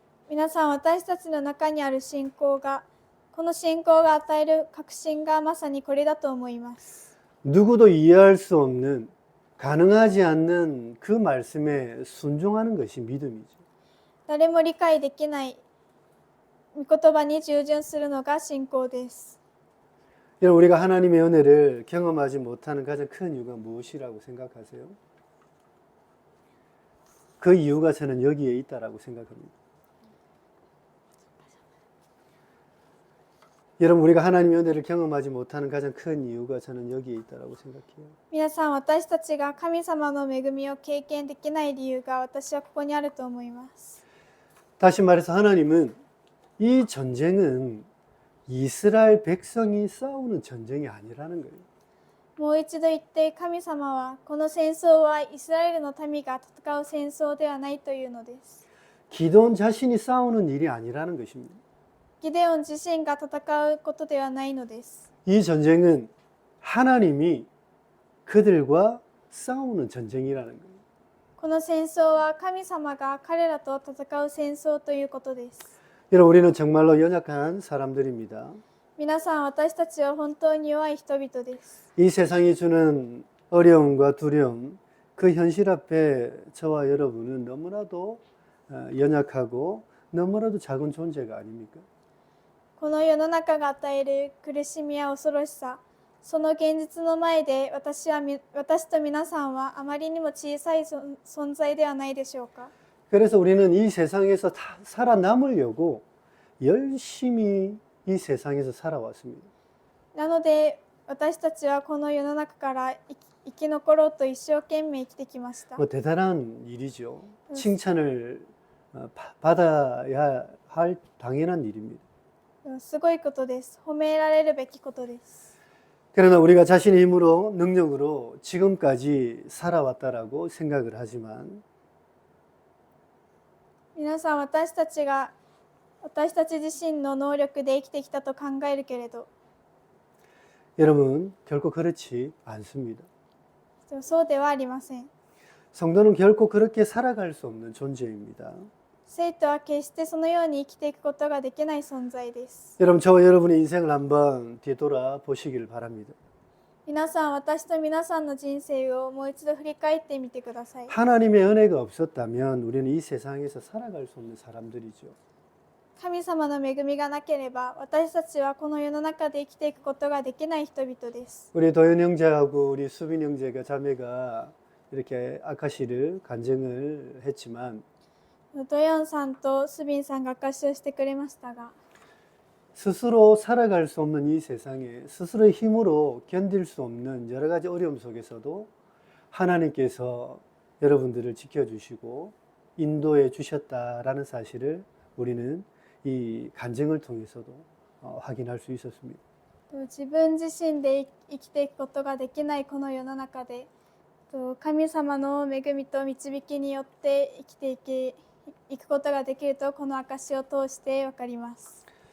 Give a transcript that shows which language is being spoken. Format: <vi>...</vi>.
<ja>皆さん、私たちの中にある信仰が、この信仰が与える確信がまさにこれだと思います。</ja> <ko>누구도 이해할 수 없는 가능하지 않는 그 말씀에 순종하는 것이 믿음이죠.</ko> <ja>誰も理解できない御言葉に従順するのが信仰です。</ja> <ko>여러분 우리가 하나님의 은혜를 경험하지 못하는 가장 큰 이유가 무엇이라고 생각하세요? 그 이유가 저는 여기에 있다라고 생각합니다. 여러분 우리가 하나님의 은혜를 경험하지 못하는 가장 큰 이유가 저는 여기에 있다라고 생각해요.</ko> <ja>皆さん、私たちが神様の恵みを経験できない理由が私はここにあると思います。</ja> <ko>다시 말해서 하나님은 이 전쟁은 이스라엘 백성이 싸우는 전쟁이 아니라는 거예요.</ko> <ja>もう一度言って、神様はこの戦争はイスラエルの民が戦う戦争ではないというのです。</ja> <ko>기드온 자신이 싸우는 일이 아니라는 것입니다.</ko> <ja>ギデオン自身が戦うことではないのです。</ja> <ko>이 전쟁은 하나님이 그들과 싸우는 전쟁이라는 거예요.</ko> <ja>この戦争は神様が彼らと戦う戦争ということです。</ja> <ko>여러분 우리는 정말로 연약한 사람들입니다.</ko> <ja>皆さん、私たちは本当に弱い人々です。</ja> <ko>이 세상이 주는 어려움과 두려움, 그 현실 앞에 저와 여러분은 너무나도 연약하고 너무나도 작은 존재가 아닙니까?</ko> <ja>この世の中が与える苦しみや恐ろしさ、その現実の前で私と皆さんはあまりにも小さい存在ではないでしょうか。</ja> <ko>그래서 우리는 이 세상에서 살아남으려고 열심히 이 세상에서 살아왔습니다.</ko> <ja>なので私たちはこの世の中から生き残ろうと一生懸命生きてきました。</ja> <ko>대단한 일이죠. 칭찬을 받아야 할 당연한 일입니다.</ko> <ja>すごいことです。褒められるべきことです。</ja> <ko>그러나 우리가 자신의 힘으로 능력으로 지금까지 살아왔다라고 생각을 하지만</ko> <ja>皆さん、私たち自身の能力で生きてきたと考えるけれど、</ja> <ko>여러분 결코 그렇지 않습니다.</ko> <ja>そうではありません。</ja> <ko>성도는 결코 그렇게 살아갈 수 없는 존재입니다.</ko> <ja>生徒は決してそのように生きていくことができない存在です。</ja> <ko>여러분 저와 여러분의 인생을 한번 뒤돌아 보시길 바랍니다.</ko> <ja>皆さん、私と皆さんの人生をもう一度振り返ってみてください。</ja> <ko>하나님의 은혜가 없었다면 우리는 이 세상에서 살아갈 수 없는 사람들이죠.</ko> <ja>神様の恵みがなければ私たちはこの世の中で生きていくことができない人々です。</ja> <ko>우리 도현 형제하고 우리 수빈 형제가 자매가 이렇게 아카시를 간증을 했지만</ko> <ja>ドヨンさんとスビンさんが証しをしてくれましたが、</ja> <ko>스스로 살아갈 수 없는 이 세상에 스스로의 힘으로 견딜 수 없는 여러 가지 어려움 속에서도 하나님께서 여러분들을 지켜주시고 인도해 주셨다라는 사실을 우리는 이 간증을 통해서도 확인할 수 있었습니다.</ko> <ja>自分自身で生きていくことができないこの世の中で、神様の恵みと導きによって生きていくことができるとこの証を通して分かります。</ja>